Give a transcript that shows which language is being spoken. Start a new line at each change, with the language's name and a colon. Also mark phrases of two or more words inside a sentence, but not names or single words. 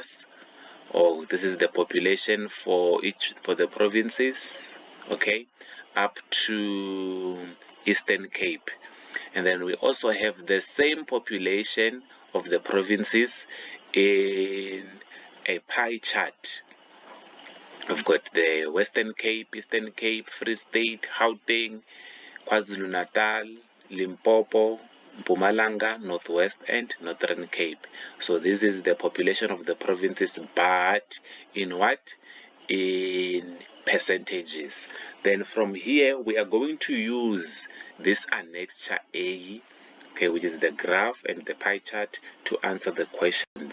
English: Oh, this is the population for the provinces, okay, up to Eastern Cape. And then we also have the same population of the provinces in a pie chart. We've got the Western Cape, Eastern Cape, Free State, Gauteng, KwaZulu-Natal, Limpopo, Mpumalanga, Northwest, and Northern Cape. So this is the population of the provinces, but in what? In percentages. Then from here, we are going to use this annexure A, okay, which is the graph and the pie chart, to answer the questions.